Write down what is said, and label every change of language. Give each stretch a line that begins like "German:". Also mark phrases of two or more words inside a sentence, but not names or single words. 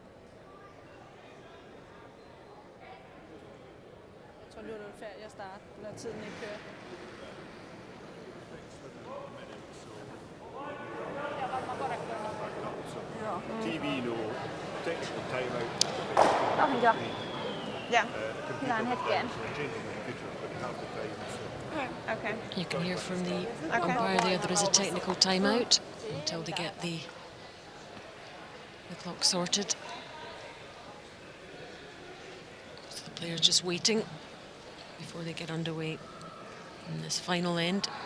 Danish: Jeg tror, nu er det færdigt at starte, når tiden ikke kører.
English: TV-lu technical timeout.
Finnish: Joo.
English: Yeah.
Finnish: Hyvään hetkeen.
English: Okay. You can hear from the umpire there is a technical timeout until they get the clock sorted. So the players just waiting before they get underway in this final end.